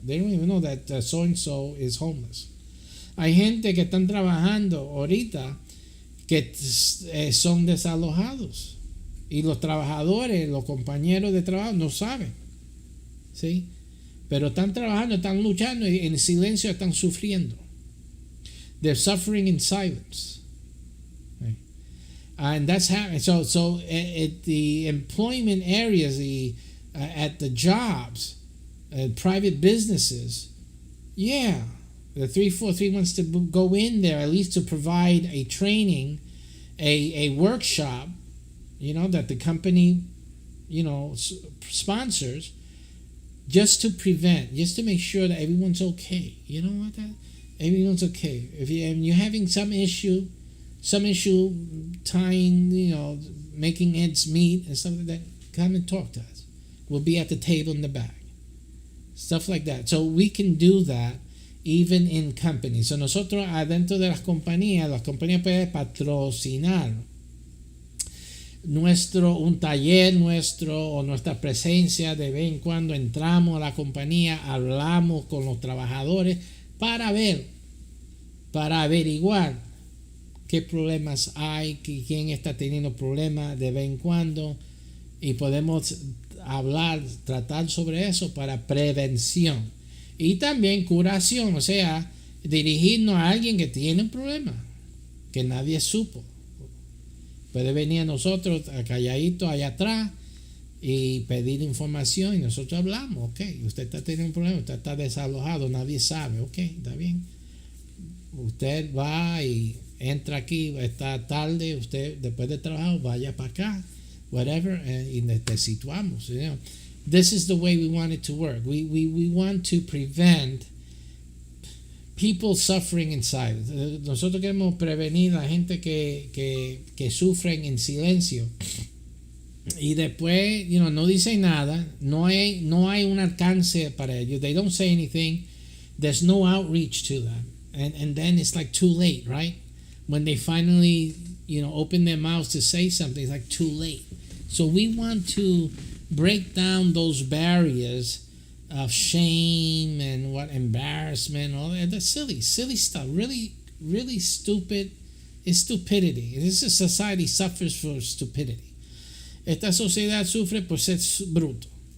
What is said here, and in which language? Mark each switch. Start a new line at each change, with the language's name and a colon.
English: They don't even know that so and so is homeless.
Spanish: Hay gente que están trabajando ahorita que son desalojados. Y los trabajadores, los compañeros de trabajo no saben. ¿Sí? Pero están trabajando, están luchando y en silencio están sufriendo.
English: They're suffering in silence. Right? And that's happening. So at the employment areas, at the jobs, private businesses, the 343 wants to go in there at least to provide a training, a workshop, that the company, sponsors, just to make sure that everyone's okay. You know what? Everyone's okay. If you're having some issue tying, making ends meet and stuff like that, come and talk to us. We'll be at the table in the back. Stuff like that. So we can do that even in companies.
Spanish: So nosotros adentro de las compañías pueden patrocinar un taller nuestro o nuestra presencia. De vez en cuando entramos a la compañía, hablamos con los trabajadores para averiguar qué problemas hay, quién está teniendo problemas de vez en cuando, y podemos tratar sobre eso para prevención y también curación, o sea, dirigirnos a alguien que tiene un problema que nadie supo. Puede venir a nosotros calladito allá atrás y pedir información y nosotros hablamos. Ok, usted está teniendo un problema, usted está desalojado, nadie sabe. Ok, está bien. Usted va y entra aquí, está tarde, usted después de trabajo vaya para acá, whatever, y te situamos.
English: This is the way we want it to work. We want to prevent people suffering in silence.
Spanish: Nosotros queremos prevenir a la gente que sufren en silencio. Y después, no dicen nada, no hay un alcance para ellos.
English: They don't say anything. There's no outreach to them. And then it's like too late, right? When they finally, open their mouths to say something, it's like too late. So we want to break down those barriers of shame and embarrassment, all that silly stuff. Really, really stupid. It's stupidity. This society suffers for stupidity.
Spanish: Esta sociedad sufre por ser bruto.